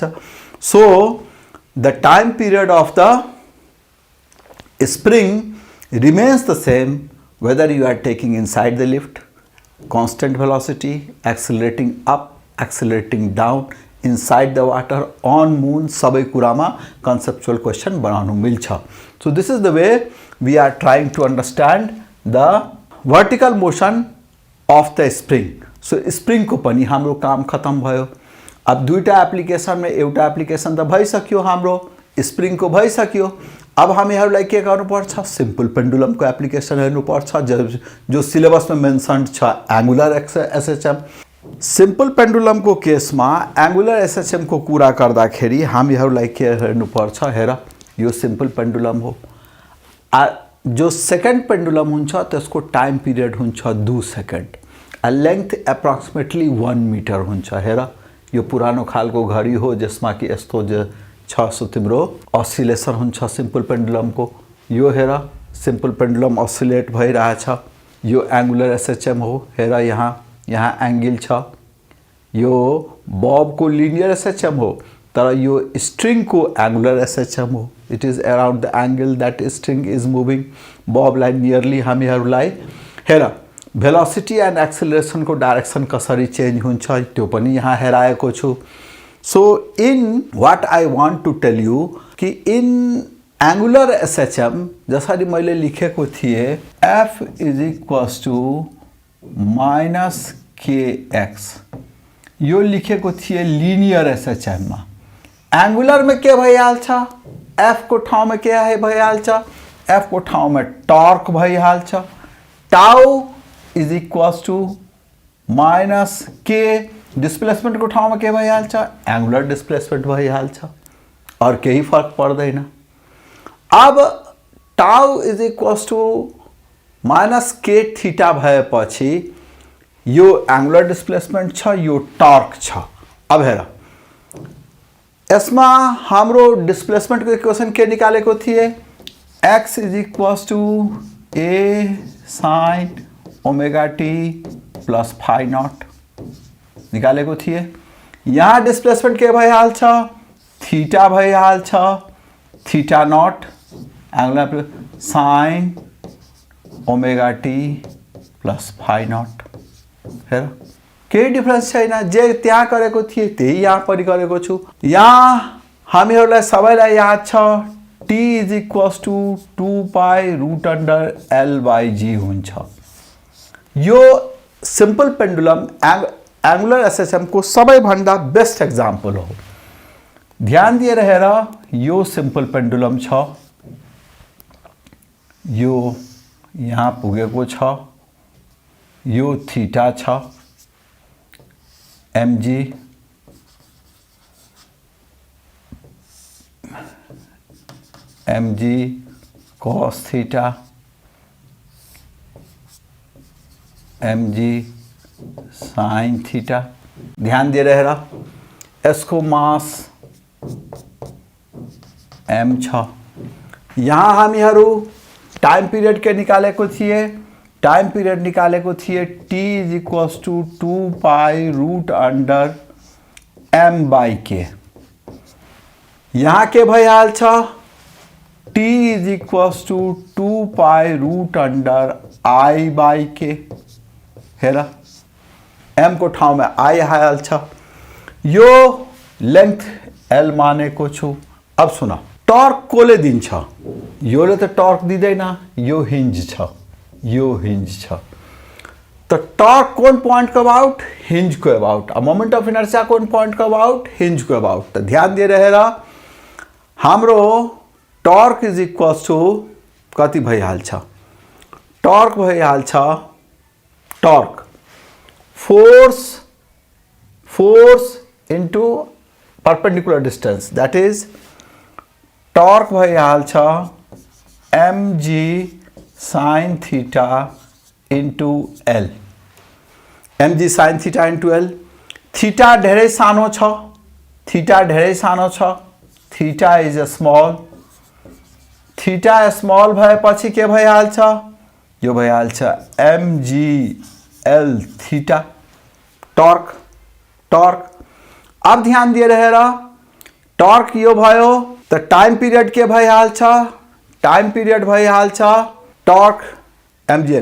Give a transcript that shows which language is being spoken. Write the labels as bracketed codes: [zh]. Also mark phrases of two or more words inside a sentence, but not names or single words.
[en] So the time period of the spring remains the same whether you are taking inside the lift, constant velocity, accelerating up, accelerating down, inside the water, on moon, [ne] सबै कुरामा [en] conceptual question [ne] बनाउनु मिल्छ. [en] So this is the way we are trying to understand the vertical motion of the spring. So spring [ne] को पनि हाम्रो काम खत्म भयो. अब दुईटा एप्लिकेसन में एउटा एप्लिकेसन त भइसक्यो, हाम्रो स्प्रिङ को भइसक्यो. अब हामीहरूलाई के गर्नुपर्छ, [en] simple pendulum [ne] को एप्लिकेसन हेर्नुपर्छ, जो सिलेबस में मेन्सन छ [en] angular SHM. simple pendulum [ne] को केसमा [en] angular SHM [ne] को कुरा गर्दाखेरि हामीहरूलाई के हेर्नुपर्छ, हेर यो [en] simple pendulum [ne] हो. जो [en] second pendulum [ne] हुन्छ त्यसको [en] time period [ne] हुन्छ 2 सेकेन्ड, [en] length approximately [ne] 1 मिटर हुन्छ. हेर यो पुरानो खालको घडी हो जसमा कि यस्तो जो छ सो तिम्रो अस्सिलेसन हुन्छ [en] simple pendulum [ne] को. यो हेर [en] simple pendulum oscillate [ne] भइरहेछ, यो [en] angular SHM [ne] हो. हेर यहाँ एंगल छ, यो बॉब को [en] linear SHM [ne] हो, तर यो स्ट्रिंग को [en] angular SHM [ne] हो. [en] it is around the angle that string is moving. [ne] बॉबलाई नियरली हामीहरूलाई हेर [en] velocity and acceleration [ne] को डायरेक्शन कसरी चेंज हुन्छ त्यो पनि यहाँ हेराएको छु. [en] so in what I want to tell you कि in angular SHM [ne] जसरी मैले लेखेको थिए [en] F is equals to minus kx, [ne] यो लेखेको थिए [en] linear SHM में. [ne] एंगुलर में के भइहाल्छ, F को ठाउँ में के भइहाल्छ, F को ठाउँ में टॉर्क भइहाल्छ. [en] tau is equals to minus k, [ne] डिस्प्लेसमेंट को ठाउँ में के भइहाल्छ, [en] angular displacement [ne] भइहाल्छ, और केही फर्क पर्दैन. अब [en] tau is equals to minus k theta [ne] भएपछि यो [en] angular displacement [ne] छ, यो टॉर्क छ. अब हेर यसमा हाम्रो डिस्प्लेसमेंट को इक्वेशन के निकालेको थिए, [en] x is equals to a sin omega t plus phi naught [ne] निकालेको थिए. यहाँ डिस्प्लेसमेंट के भइहाल्छ, थीटा भइहाल्छ, [en] theta naught angular sine omega t plus phi naught. [ne] हेर केही डिफरेंस छैन, जे त्यहाँ गरेको थिए त्यही यहाँ पनि गरेको छु. यहाँ हामीहरूलाई सबैलाई याद छ [en] t is equals to 2 pi root under l by g [ne] हुन्छ. यो [en] simple pendulum angular SHM [ne] को सबैभन्दा बेस्ट एग्जाम्पल हो. ध्यान दिएर हेर, यो [en] simple pendulum [ne] छ, यो यहाँ पुगेको छ, यो थीटा छ [en] mg, cos theta, mg sin theta. [ne] ध्यान दिएर हेर, यसको मास m छ. यहाँ हामीहरू [en] time period [ne] के निकालेको थिए, [en] time period [ne] निकालेको थिए [en] t is equals to 2 pi root under m by k. [ne] यहाँ के भइहाल्छ [en] t is equals to 2 pi root under i by k. [ne] हेर m को ठाउँ में i हाल्छ. यो लेंथ l मानेको छु. अब सुन, टर्क कोले दिन्छ, योले त टर्क दिँदैन, यो हिंज छ, यो हिंज छ. [hi] तो टॉर्क कौन पॉइंट को अबाउट, हिंज को अबाउट. [en] moment of inertia [hi] कौन पॉइंट को अबाउट, हिंज को अबाउट. तो ध्यान दिए रहेगा, [ne] हाम्रो [en] torque is equals to [ne] कति भइहाल्छ, टॉर्क भइहाल्छ, [en] torque force into perpendicular distance, that is torque [ne] भइहाल्छ [en] mg sin theta into l, mg sin theta into l. [ne] थीटा धेरै सानो छ, थीटा धेरै सानो छ, [en] theta is a small, theta small [ne] भएपछि के भइहाल्छ, यो भइहाल्छ [en] mgl theta torque. [ne] अब ध्यान दिएर हेर, टर्क यो भयो त [en] time period [ne] के भइहाल्छ, [en] time period [ne] भइहाल्छ [en] torque mgl.